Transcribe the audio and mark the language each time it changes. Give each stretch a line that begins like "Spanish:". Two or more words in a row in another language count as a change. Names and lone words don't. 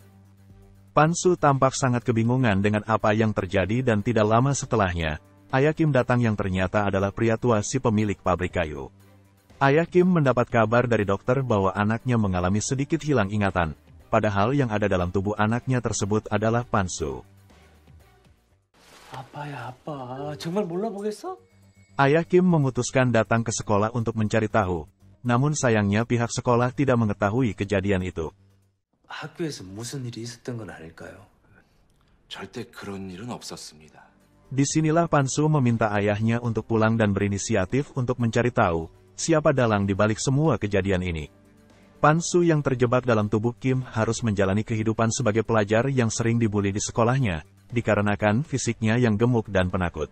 Indonesian: Pan Soo tampak sangat kebingungan dengan apa yang terjadi dan tidak lama setelahnya, ayah Kim datang yang ternyata adalah pria tua si pemilik pabrik kayu. Ayah Kim mendapat kabar dari dokter bahwa anaknya mengalami sedikit hilang ingatan, padahal yang ada dalam tubuh anaknya tersebut adalah Pan Soo.
Korean: 아빠야, 아빠. 정말 몰라보겠어?
Indonesian: Ayah Kim memutuskan datang ke sekolah untuk mencari tahu. Namun sayangnya pihak sekolah tidak mengetahui kejadian itu.
Korean: 학교에서 무슨 일이 있었던 건 아닐까요? 절대 그런 일은 없었습니다.
Indonesian: Disinilah Pan Soo meminta ayahnya untuk pulang dan berinisiatif untuk mencari tahu siapa dalang di balik semua kejadian ini. Pan Soo yang terjebak dalam tubuh Kim harus menjalani kehidupan sebagai pelajar yang sering dibully di sekolahnya, dikarenakan fisiknya yang gemuk dan penakut.